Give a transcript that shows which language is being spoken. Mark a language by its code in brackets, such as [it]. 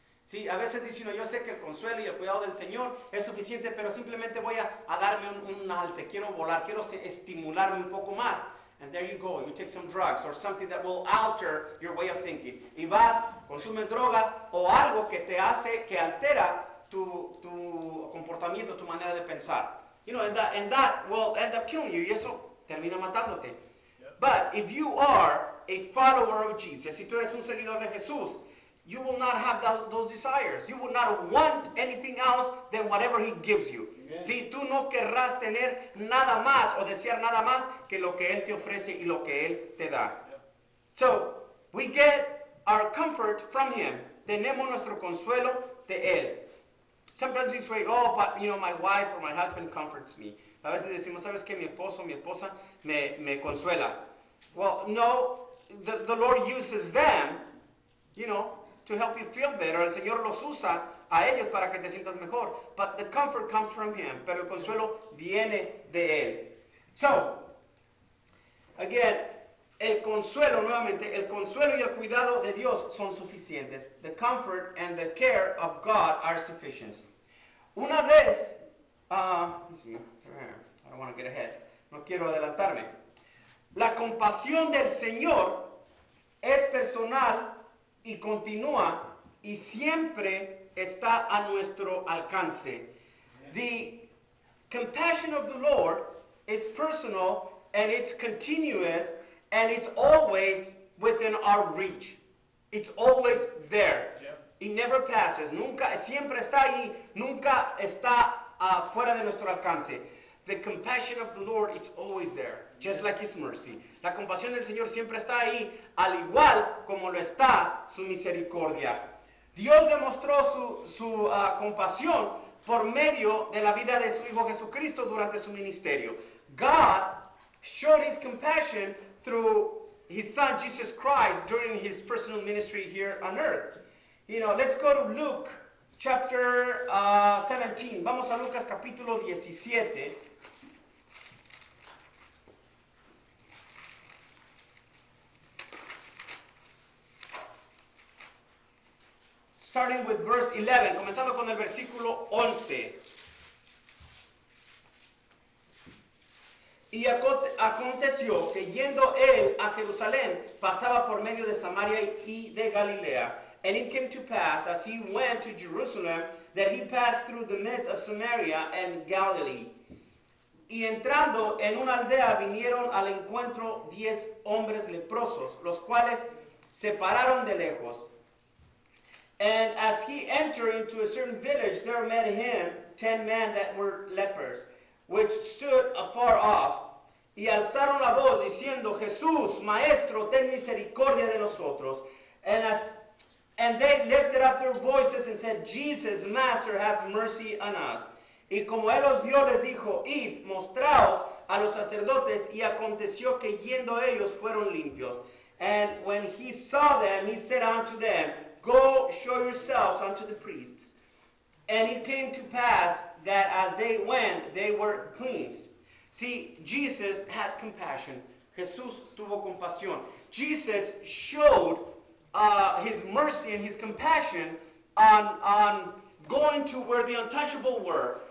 [es] Sí, a veces dice uno, yo sé que el consuelo y el cuidado del Señor es suficiente, pero simplemente voy a darme un alce, quiero volar, quiero estimularme un poco más. [en] And there you go, you take some drugs or something that will alter your way of thinking. [es] Y vas, consumes drogas o algo que te hace, que altera tu comportamiento, tu manera de pensar. [en] And that will end up killing you, [es] y eso termina matándote. [en] Yep. But if you are a follower of Jesus, [es] si tú eres un seguidor de Jesús, [en] you will not have those desires. You will not want anything else than whatever He gives you. [es] Si tú no querrás tener nada más o desear nada más que lo que Él te ofrece y lo que Él te da. [en] So, we get our comfort from Him. [es] Tenemos nuestro consuelo de Él. [en] Sometimes we say, oh, but my wife or my husband comforts me. [es] A veces decimos, ¿sabes qué? Mi esposo, mi esposa me consuela. [en] Well, no, the Lord uses them, to help you feel better. [es] El Señor los usa a ellos para que te sientas mejor. [en] But the comfort comes from Him. [es] Pero el consuelo viene de Él. So, again, el consuelo y el cuidado de Dios son suficientes. [en] The comfort and the care of God are sufficient. Una vez, I don't want to get ahead. [es] No quiero adelantarme. La compasión del Señor es personal y continúa y siempre está a nuestro alcance. [en] The compassion of the Lord is personal and it's continuous and it's always within our reach. It's always there. It never passes. [es] Nunca, siempre está ahí. Nunca está fuera de nuestro alcance. [en] The compassion of the Lord is always there, just like His mercy. [es] La compasión del Señor siempre está ahí, al igual como lo está su misericordia. Dios demostró su compasión por medio de la vida de su Hijo Jesucristo durante su ministerio. [en] God showed His compassion through His Son Jesus Christ during His personal ministry here on earth. Let's go to Luke chapter 17. [es] Vamos a Lucas capítulo 17. [en] Starting with verse 11, [es] comenzando con el versículo 11. Y aconteció que yendo él a Jerusalén, pasaba por medio de Samaria y de Galilea. [en] And it came to pass, as he went to Jerusalem, that he passed through the midst of Samaria and Galilee. [es] Y entrando en una aldea vinieron al encuentro 10 hombres leprosos, los cuales se pararon de lejos. [en] And as he entered into a certain village, there met him 10 men that were lepers, which stood afar off, [es] y alzaron la voz diciendo, Jesús, Maestro, ten misericordia de nosotros. [en] And they lifted up their voices and said, Jesus, Master, have mercy on us. [es] Y como él los vio, les dijo, id, mostraos a los sacerdotes. Y aconteció que yendo ellos fueron limpios. [en] And when he saw them, he said unto them, go show yourselves unto the priests. And it came to pass that as they went, they were cleansed. See, Jesus had compassion. [es] Jesús tuvo compasión. [en] Jesus showed His mercy and His compassion on going to where the untouchable were.